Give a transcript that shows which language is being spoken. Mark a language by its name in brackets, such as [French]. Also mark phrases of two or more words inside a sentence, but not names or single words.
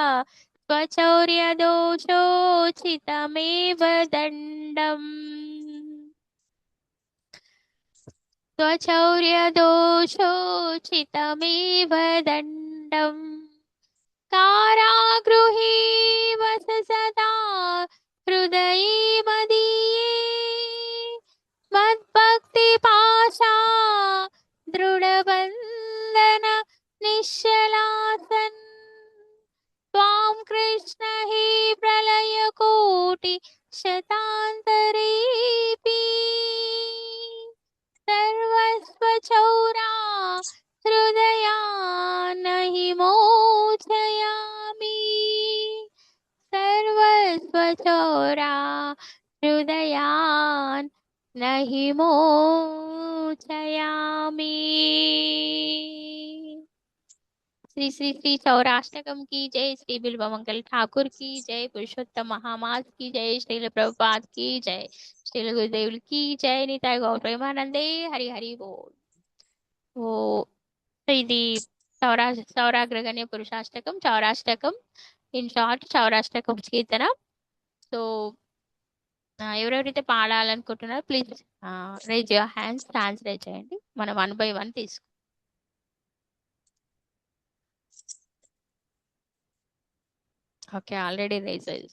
[Sanskrit] స్వచౌర్యదోషోచితమేవ దండం స్వచౌర్యదోషోచితమేవ దండం కారాగృహే వస సదా హృదయే మదీయే మద్భక్తి పాశా దృఢబంధన నిశ్చలాసన कृष्ण हे प्रलयकोटि शतान्तरेऽपि सर्वस्वचौरा हृदयान् हि मोचयामि सर्वस्वचौरा हृदयान् न हि मोचयामि। [Hindi] श्री श्री श्री सौराष्टकम की जय, श्री बिल्वमंगल ठाकुर की जय, पुरुषोत्तम महामास की जय, श्रील प्रभुपाद की जय, श्रील गुरुदेव की जय, निताय गौर प्रेमानंदे, हरि हरि बोल। [Telugu] ఓ సో ఇది సౌరాగ్రగణ్య పురుషాష్టకం, చౌరాష్టకం, [English] in short [Telugu] చౌరాష్టకం కీర్తన. సో ఎవరెవరైతే పాడాలనుకుంటున్నారో [English] please raise your hands [Telugu] రేజ్ చేయండి. మనం 1 by 1 తీసుకు. [English] okay, already raise [Telugu] అయింది.